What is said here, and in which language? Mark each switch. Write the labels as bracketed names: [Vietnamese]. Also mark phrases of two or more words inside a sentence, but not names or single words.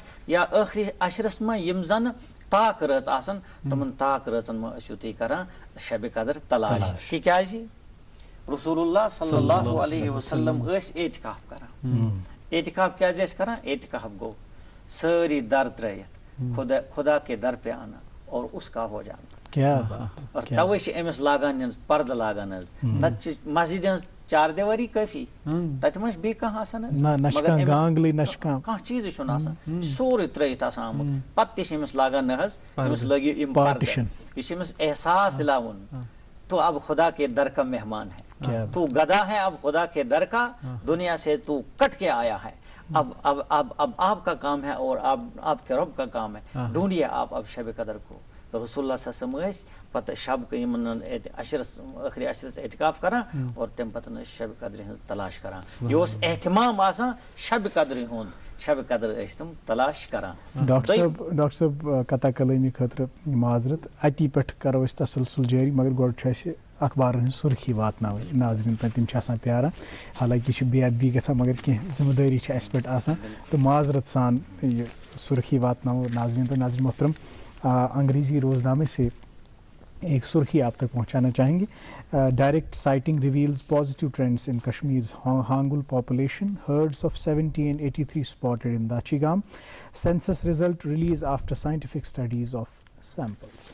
[Kashmiri] یا ٲخری عشرس منٛز یِم زن طاق رٲژ آسان تِمن طاق رٲژن منٛز ٲسِو تُہۍ کران شب قدر تلاش تِکیازِ رسول اللہ صلی اللہ علیہ وسلم ٲسۍ اعتکاف کران اعتکاف کیازِ ٲسۍ کران اعتکاف گوٚو سٲری در ترٲیِتھ [Urdu] خدا کے در پہ آنا اور اس کا ہو جانا [Kashmiri] اور توے چھِ أمِس لاگان پردٕ لاگان حظ تتہِ چھِ مسجدِ ہٕنٛز چار دیواری کٲفی تتہِ ما چھِ بیٚیہِ کانٛہہ آسان حظ مگر کانٛہہ چیٖزٕے چھُنہٕ آسان سورُے ترٲیِتھ آسان آمُت پتہٕ تہِ چھِ أمِس لاگان نہ حظ أمِس لٲگِو یِم پردٕ یہِ چھُ أمِس احساس دِلاوُن [Urdu] تو اب خدا کے در کا مہمان ہے تو گدا ہے اب خدا کے در کا دنیا سے تو کٹ کے آیا ہے اب آپ کا کام ہے اور آپ کے رب کا کام ہے ڈھونڈیے آپ اب شب قدر کو تو رسول اللہ صلی اللہ علیہ وسلم [Kashmiri] پتہ شب یمن عشرس ٲخری عشرس اعتکاف کران [Urdu] اور [Kashmiri] تمہِ پتہٕ شب قدر ہٕنٛز تلاش کران یہِ اوس اہتمام آسان شب قدر ہُنٛد شب قدر ٲسۍ تِم تلاش کران ڈاکٹر صٲب قطع کلٲمی خٲطرٕ معذرت اتی پٮ۪ٹھ کرو أسۍ تسلسل جٲری مگر گۄڈٕ چھُ اَسہِ اخبارن ہٕنٛز سُرخی واتناوٕنۍ ناظریٖن تام تِم چھِ آسان پیاران حالانکہ یہِ چھُ بے ادبی گژھان مگر کینٛہہ ذمہٕ دٲری چھِ اَسہِ پٮ۪ٹھ آسان تہٕ معذرت سان یہِ سُرخی واتناوو ناظریٖن تہٕ [Urdu] ناظریٖن محترم انگریزی روزنامے سے ایک سرخی آپ تک پہنچانا چاہیں گے [English] Direct sighting reveals positive trends in Kashmir's Hangul population herds of 1783 spotted in Dachigam census result release after scientific studies of samples.